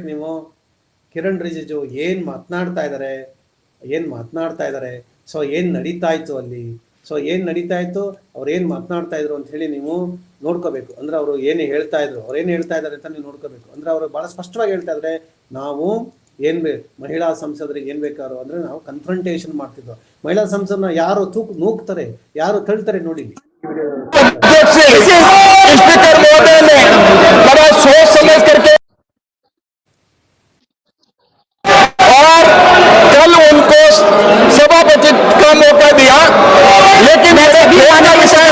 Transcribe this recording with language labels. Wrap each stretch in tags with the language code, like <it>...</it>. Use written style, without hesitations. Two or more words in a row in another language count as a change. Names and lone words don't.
<kn>ನೀವು ಕಿರಣ್ ರಿಜಿಜು ಏನು ಮಾತನಾಡ್ತಾ ಇದ್ದಾರೆ, ಸೊ ಏನು ನಡೀತಾ ಇತ್ತು ಅಲ್ಲಿ, ಸೊ ಏನು ನಡೀತಾ ಇತ್ತು, ಅವ್ರು ಏನು ಮಾತನಾಡ್ತಾ ಇದ್ರು ಅಂತ ಹೇಳಿ ನೀವು ನೋಡ್ಕೋಬೇಕು. ಅಂದರೆ ಅವರು ಏನು ಹೇಳ್ತಾ ಇದ್ದಾರೆ ಅಂತ ನೀವು ನೋಡ್ಕೋಬೇಕು. ಅಂದರೆ ಅವರು ಭಾಳ ಸ್ಪಷ್ಟವಾಗಿ ಹೇಳ್ತಾ ಇದ್ದಾರೆ, ನಾವು ಮಹಿಳಾ ಸಂಸದರಿಗೆ ಏನು ಬೇಕಾದ್ರು ಅಂದರೆ ನಾವು ಕನ್ಫ್ರಂಟೇಷನ್ ಮಾಡ್ತಿದ್ವು. ಮಹಿಳಾ ಸಂಸದನ ಯಾರು ನೂಕ್ತಾರೆ, ಯಾರು ತಳ್ತಾರೆ ನೋಡಿ.</kn> <hi>स्पीकर महोदय ने बड़ा सोच समझ करके और कल उनको सभापति का मौका दिया, लेकिन कांग्रेस</hi>